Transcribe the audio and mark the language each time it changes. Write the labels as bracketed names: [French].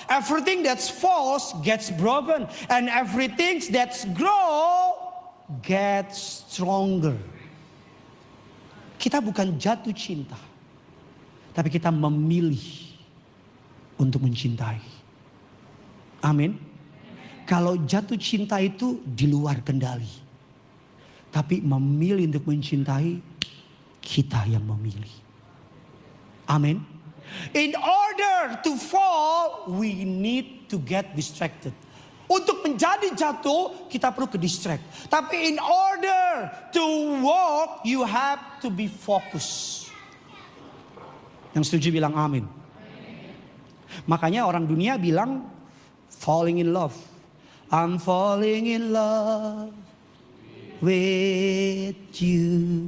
[English] Everything that's false gets broken, and everything that's grow gets stronger. [Indonesian] Kita bukan jatuh cinta, tapi kita memilih untuk mencintai. Amin. Kalau jatuh cinta itu di luar kendali, tapi memilih untuk mencintai, kita yang memilih. Amin. [English] In order to fall, we need to get distracted. [Indonesian] Untuk menjadi jatuh, kita perlu ke distract. [English] Tapi in order to walk, you have to be focused. [Indonesian] Yang setuju bilang amin. Makanya orang dunia bilang [English] falling in love. I'm falling in love with you.